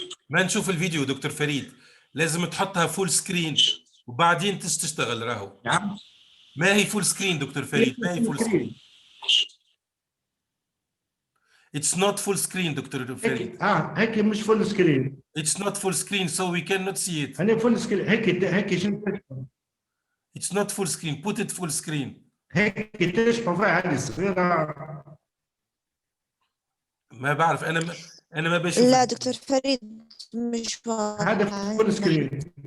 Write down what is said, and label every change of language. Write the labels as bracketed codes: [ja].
[ar] ما نشوف الفيديو دكتور فريد، لازم تحطها فول سكرين وبعدين تشتغل راهو. نعم. ما هي فول سكرين دكتور فريد، ما هي فول سكرين. [en] It's not full screen doctor Farid. [ar] هيك مش فول سكرين. [en] It's not full screen so we cannot see it. [ar] أنا فول سكرين هيك شو. [en] It's not full screen. Put it full screen. [ar] هيك تشبه فيها هذه الصغيرة. ما بعرف أنا ما بشوف. لا دكتور فريد مش واضح. هذا فول سكرين.